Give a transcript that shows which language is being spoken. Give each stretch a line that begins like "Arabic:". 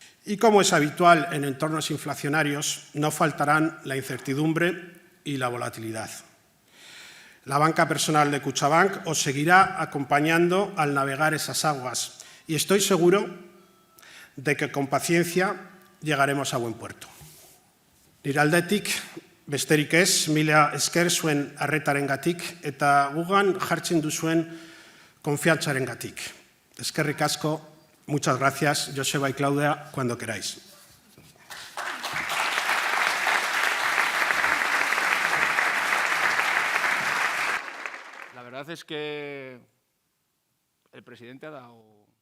Spanish: Y como es habitual en entornos inflacionarios, no faltarán la incertidumbre y la volatilidad. La banca personal de Kutxabank os seguirá acompañando al navegar esas aguas y estoy seguro de que con paciencia llegaremos a buen puerto.
Basque: Nire aldetik, besterik ez, mila esker zuen arretarengatik eta gugan jartzen duzuen konfiantzarengatik. Eskerrik asko,
Spanish: muchas gracias, Joseba y Claudia, cuando queráis. La verdad es que el presidente ha dado